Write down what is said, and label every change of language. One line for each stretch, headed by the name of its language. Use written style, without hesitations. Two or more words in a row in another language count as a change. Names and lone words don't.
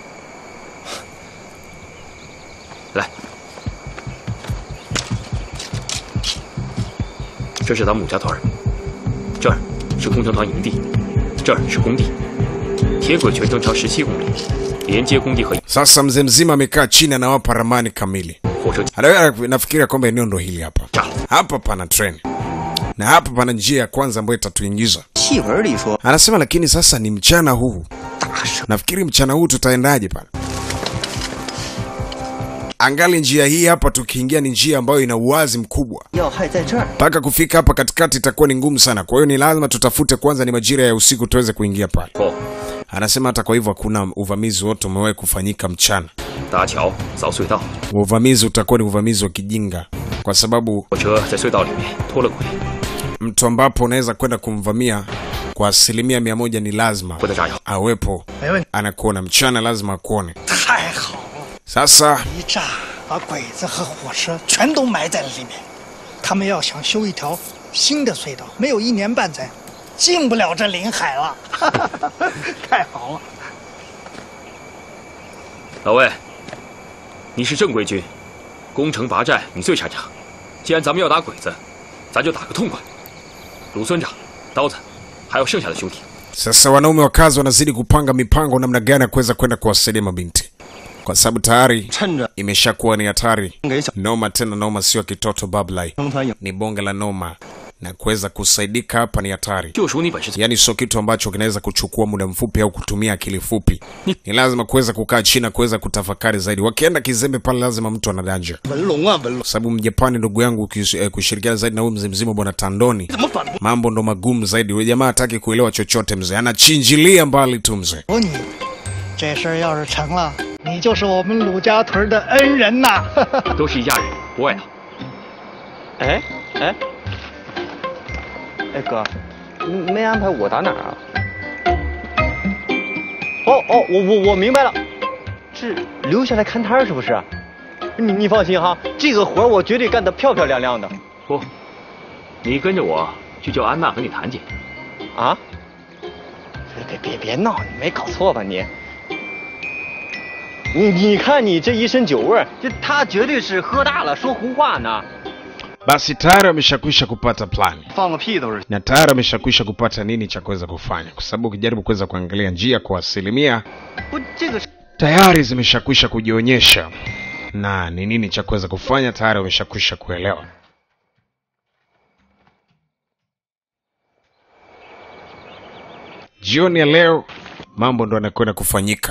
Chinese: 来，这是咱们5家团，这儿是工程团营地，这儿是工地，铁轨全程长17公里，连接工地和
Swahili: Sasa mzee mzima amekaa chini na wapa ramani kamili.
Chinese: 火车
Swahili: Nafikiria kwamba eneo ndo hili hapa. Hapa pana treni. Na hapa pana njia ya kwanza ambayo itatuingiza.
Chinese: 戏文里说，
Swahili: Anasema lakini sasa ni mchana huu. Nafikiri mchana huu tutaendaje pale? Angali njia hii hapa tukiingia ni njia ambayo ina uwazi mkubwa.
Chinese: 要害在这儿。
Swahili: Mpaka kufika hapa katikati itakuwa ni ngumu sana. Kwa hiyo ni lazima tutafute kwanza ni majira ya usiku tuweze kuingia pale.
Chinese: 后
Swahili: Anasema hata kwa hivyo hakuna uvamizi wote umewahi kufanyika mchana.
Chinese: 搭桥凿隧道，
Swahili: Uvamizi utakuwa ni uvamizi wa kijinga. Kwa sababu
Chinese: 火车在隧道里面脱了轨，
Swahili: mtu ambapo unaweza kwenda kumvamia kwa 100% ni lazima
Chinese: 不得炸药。
Swahili: awepo anakuona mchana, lazima akuone.
Chinese: 太好了，
Swahili: Sasa
Chinese: 一炸把鬼子和火车全都埋在了里面。他们要想修一条新的隧道，没有1年半载，进不了这临海了。太好了。老魏，你是正规军，攻城拔寨你最擅长。既然咱们要打鬼子，咱就打个痛快。鲁村长、刀子，还有剩下的兄弟，
Swahili: sasa wanaume wakazi wanazidi kupanga mipango namna gani ya kuweza kwenda kuwasaidia mabinti, kwa sababu tayari
Chinese: 趁着
Swahili: imeshakuwa ni hatari
Chinese: 给小
Swahili: noma, tena noma sio kitoto bablai,
Chinese: 工程团营
Swahili: ni bonge la noma. na kuweza kusaidika hapa ni hatari.
Chinese: 就属你本事。
Swahili: Yani sio kitu ambacho kinaweza kuchukua muda mfupi au kutumia akili fupi. Ni lazima kuweza kukaa chini na kuweza kutafakari zaidi. Wakienda kizembe pale lazima mtu anadanja. Sababu Mjapani ndugu yangu kushirikiana zaidi na huyu mzee mzima bwana Tandoni. Mambo ndo magumu zaidi. Yule jamaa hataki kuelewa chochote mzee. Anachinjilia mbali tu mzee.
Chinese: 这事要是成了，你就是我们鲁家屯的恩人呐！都是一家人，不外扬。哎哥，没安排我打哪儿啊？我明白了，是留下来看摊是不是？你放心哈，这个活我绝对干得漂漂亮亮的。不，你跟着我去叫安娜和你谈去。啊？别闹，你没搞错吧你？你看你这一身酒味儿，这他绝对是喝大了说胡话呢。
Swahili: Basi tayari ameshakwisha kupata plani.
Chinese: 放个屁都是。
Swahili: Na tayari ameshakwisha kupata nini cha kuweza kufanya, kwa sababu ukijaribu kuweza kuangalia njia kwa asilimia tayari zimeshakwisha kujionyesha na ni nini cha kuweza kufanya tayari ameshakwisha kuelewa. Jioni ya leo mambo ndo yanakwenda kufanyika.